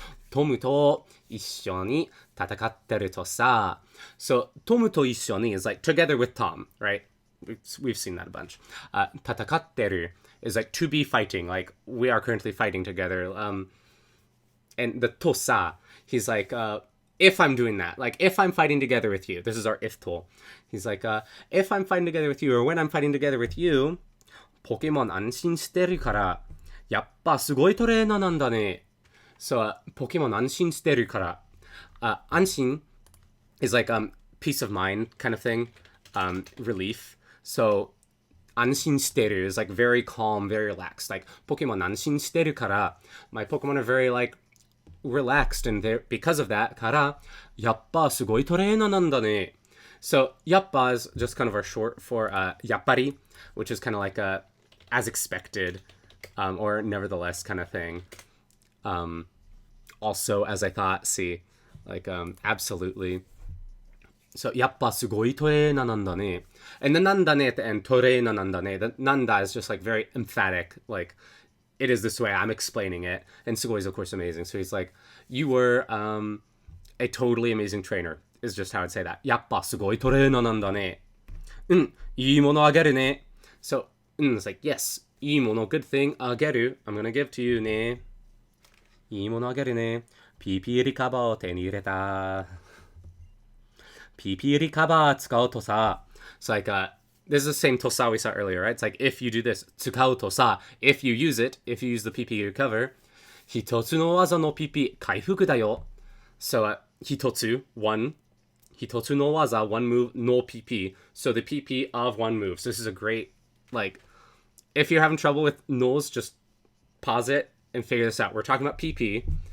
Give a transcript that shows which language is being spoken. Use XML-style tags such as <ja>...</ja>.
<ja>トムと一緒に戦ってるとさ.</ja> <en>So,</en> <ja>トムと一緒に</ja> <en>is like together with Tom, right? We've seen that a bunch.</en> <ja>戦ってる</ja> <en>is like to be fighting. Like, we are currently fighting together. And the</en> <ja>とさ,</ja> <en>he's like, if I'm doing that, like if I'm fighting together with you, this is our if to. He's like, if I'm fighting together with you, or when I'm fighting together with you,</en> <ja>ポケモン安心してるから、やっぱすごいトレーナーなんだね.</ja> <en>So,</en> <ja>ポケモン安心してるから. 安心</ja> <en>is like peace of mind kind of thing, relief. So,</en> <ja>安心してる</ja> <en>is like very calm, very relaxed. Like,</en> <ja>ポケモン安心してるから,</ja> <en>my Pokemon are very like relaxed, and because of that,</en> <ja>から、やっぱすごいトレーナーなんだね.</ja> <en>So,</en> <ja>やっぱ</ja> <en>is just kind of our short for</en> <ja>やっぱり,</ja> <en>which is kind of like a as expected, or nevertheless kind of thing. Also, as I thought, see, like absolutely. So,</en> <ja>やっぱすごいトレーナーなんだね.</ja> <en>And the</en> <ja>なんだね</ja> <en>at the end,</en> <ja>トレーナーなんだね.</ja> <en>The</en> <ja>なんだ</ja> <en>is just like very emphatic, like it is this way, I'm explaining it. And Sugoi is, of course, amazing. So he's like, you were a totally amazing trainer, is just how I'd say that.</en> <ja>やっぱすごいトレーナーなんだね. いいものあげるね.</ja> <en>So, it's like, yes,</en> <ja>いいもの,</ja> <en>good thing,</en> <ja>あげる.</ja> <en>I'm gonna give to you</en> <ja>ね.いいものあげるね. PP リカバーを手に入れた.PP リカバー使うとさ.</ja> <en>So like, this is the same tosa we saw earlier, right? It's like, if you do this,</en> <ja>使うとさ,</ja> <en>if you use it, if you use the PP recover,</en> <ja>一つの技の PP 回復だよ.</ja> <en>So,</en> <ja>一つ,</ja> <en>one,</en> <ja>一つの技,</ja> <en>one move, no PP. So the PP of one move. So this is a great, like, if you're having trouble with no's, just pause it and figure this out. We're talking about PP.</en>